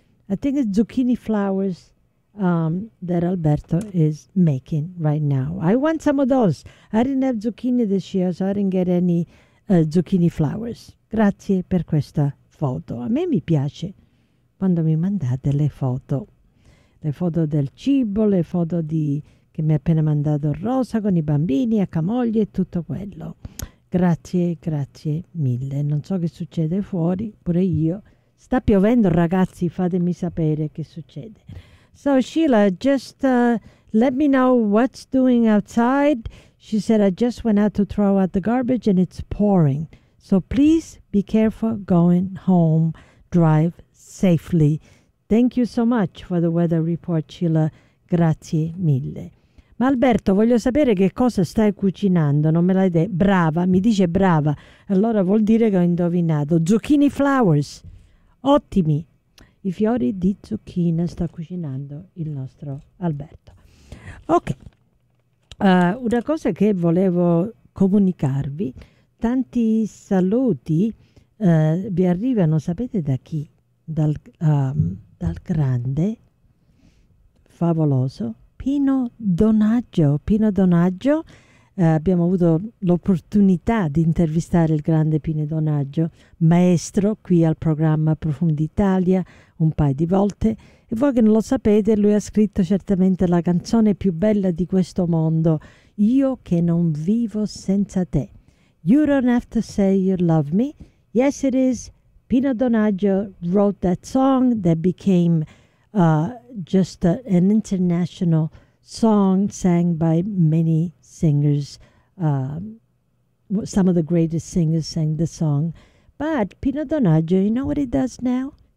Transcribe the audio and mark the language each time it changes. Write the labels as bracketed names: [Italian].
[English] I think it's zucchini flowers that Alberto is making right now. I want some of those. I didn't have zucchini this year, so I didn't get any zucchini flowers. [Italian] Grazie per questa foto. A me mi piace quando mi mandate le foto. Le foto del cibo, le foto di che mi ha appena mandato Rosa con i bambini, a camoglie e tutto quello. Grazie, grazie mille. Non so che succede fuori, pure io. Sta piovendo, ragazzi, fatemi sapere che succede. [English] So Sheila, just let me know what's doing outside. She said, I just went out to throw out the garbage and it's pouring. So please be careful going home. Drive safely. Thank you so much for the weather report, Sheila. [Italian] Grazie mille. Ma Alberto, voglio sapere che cosa stai cucinando. Non me l'hai detto. Brava, mi dice brava. Allora vuol dire che ho indovinato. [English] Zucchini flowers. [Italian] Ottimi. I fiori di zucchina sta cucinando il nostro Alberto. Ok. Una cosa che volevo comunicarvi. Tanti saluti vi arrivano, sapete da chi? Dal grande, favoloso, Pino Donaggio. Pino Donaggio, abbiamo avuto l'opportunità di intervistare il grande Pino Donaggio, maestro qui al programma Profondi Italia, un paio di volte. E voi che non lo sapete, lui ha scritto certamente la canzone più bella di questo mondo, Io che non vivo senza te. [English] You don't have to say you love me. Yes, it is. Pino Donaggio wrote that song that became an international song sang by many singers. Some of the greatest singers sang the song. But Pino Donaggio, you know what he does now?